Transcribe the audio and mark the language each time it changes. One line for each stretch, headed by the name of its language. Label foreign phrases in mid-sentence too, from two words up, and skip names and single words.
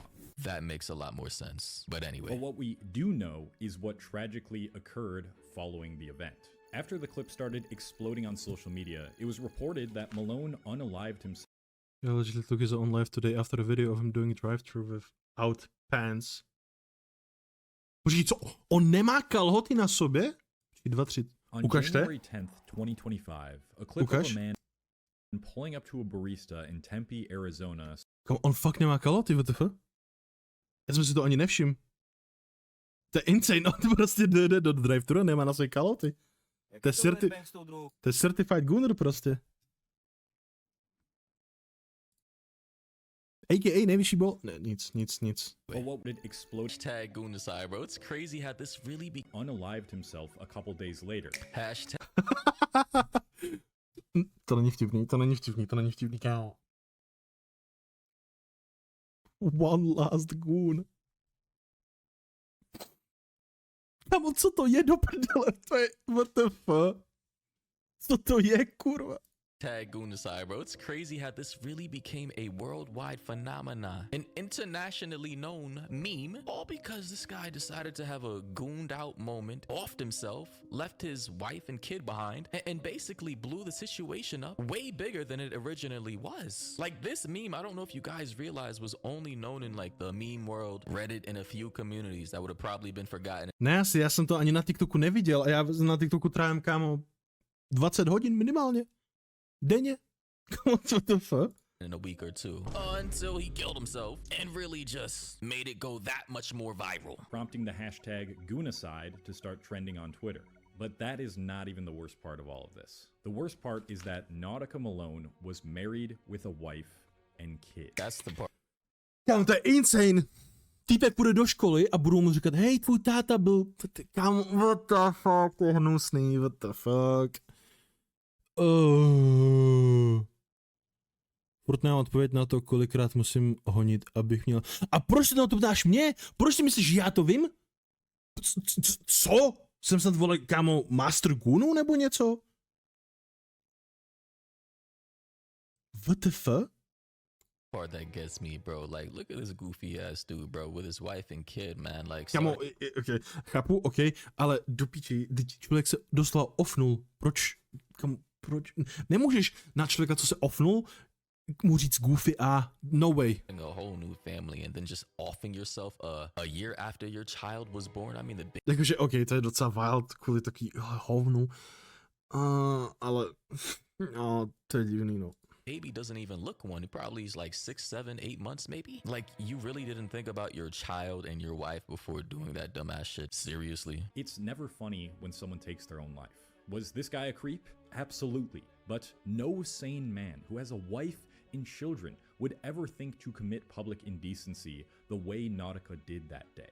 English: That makes a lot more sense. But anyway. But what we do know is what tragically occurred following the event. After the clip started exploding on social media, it was reported that Malone unalived himself. Yeah, allegedly took his own life today after a video of him doing a drive-thru without pants.
Czech: Počkej, co? On nemá kalhoty na sobě? 2, 3. Ukažte.
English: On January 10th, 2025, a clip of a man pulling up to a barista in Tempe, Arizona.
Czech: On fakt nemá kalhoty, WTF? Já jsem si to ani nevšiml. To je insane, no to prostě jde do drive-thru, nemá na své kaloty. To je
English: certified gooner
Czech: prostě. AKA nejvyšší bol. Ne, nic.
English: But what did explode? Hashtag goonicide, bro. It's crazy how this really be Unalived himself a couple days later. hashtag
Czech: To není vtipný, kámo.
English: One last goon.
Czech: Kámo, co to je do prdele? To je,
English: what the fuck?
Czech: Co to je, kurva?
English: goonicide, bro. It's crazy how this really became a worldwide phenomenon, an internationally known meme, all because this guy decided to have a gooned out moment, offed himself, left his wife and kid behind, and basically blew the situation up way bigger than it originally was. Like this meme, I don't know if you guys realize, was only known in like the meme world, Reddit, and a few communities that would have probably been forgotten.
Czech: Ne, asi, já jsem to ani na TikToku neviděl a já na TikToku trávím, kámo, 20 hodin minimálně. Denně?
English: What the fuck? In a week or two, until he killed himself and really just made it go that much more viral. Prompting the hashtag goonicide to start trending on Twitter. But that is not even the worst part of all of this. The worst part is that Nautica Malone was married with a wife and kid. That's the part.
Czech: Kámo, to je insane. Týpek půjde do školy a budou mu říkat, hej, tvůj táta byl, kámo,
English: what the fuck,
Czech: to je hnusný,
English: what the fuck.
Czech: Furt nemám odpověď na to, kolikrát musím honit, abych měl... A proč se na to ptáš mě? Proč si myslíš, že já to vím? Co? Jsem snad, vole, kámo, master goonu nebo něco?
English: What the fuck? Part that gets me, bro. Like, look at this goofy ass dude, bro, with his wife and kid, man. Like,
Czech: kámo, okay, chápu, ale do piči, člověk se doslova offnul. Proč? Kámo, proč? Nemůžeš na člověka, co se offnul, mu říct goofy a
English: no way. a whole new family and then just offing yourself a year after your child was born. I mean, the
Czech: Jakože, to je docela wild kvůli taký hovnu. Ale, to je divný, no.
English: baby doesn't even look one. He probably is like 6, 7, 8 months, maybe. Like, you really didn't think about your child and your wife before doing that dumbass shit. Seriously. It's never funny when someone takes their own life. Was this guy a creep? Absolutely. But no sane man who has a wife and children would ever think to commit public indecency the way Nautica did that day.